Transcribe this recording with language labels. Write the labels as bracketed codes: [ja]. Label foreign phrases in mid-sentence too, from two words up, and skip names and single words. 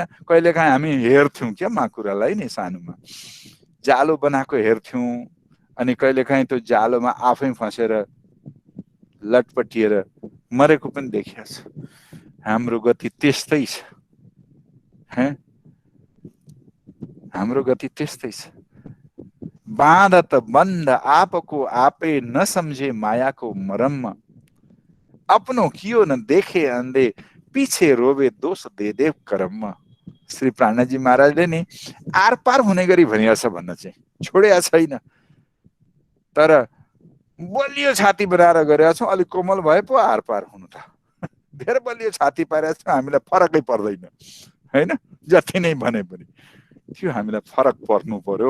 [ne] कहिलेकाहीँ हामी हेर्थ्यौँ क्या माकुरालाई नि, सानोमा जालो बनाएको हेर्थ्यौँ, अनि कहिलेकाहीँ त्यो जालोमा आफै फसेर लटपटिएर मरेको पनि देखिएको छ। हाम्रो गति त्यस्तै छ, हाम्रो गति त्यस्तै छ। [hi] बाँध त बन्द आपको आपे, नसम्झे मायाको मरम, अपनो कियो न देखे अंधे पीछे रोवे दोष दे दे कर्ममा। [ne] श्री प्राणजी महाराजले नि आर पार हुने गरी भनिएको छ भन्न चाहिँ छोडेको छैन। तर बलियो छाती बनाएर गरेका छौँ, अलिक कोमल भए पो आर पार हुनु त। धेरै बलियो छाती पारेका छौँ, हामीलाई फरकै पर्दैन हैन, जति नै भने पनि त्यो हामीलाई फरक पर्नु पर्यो।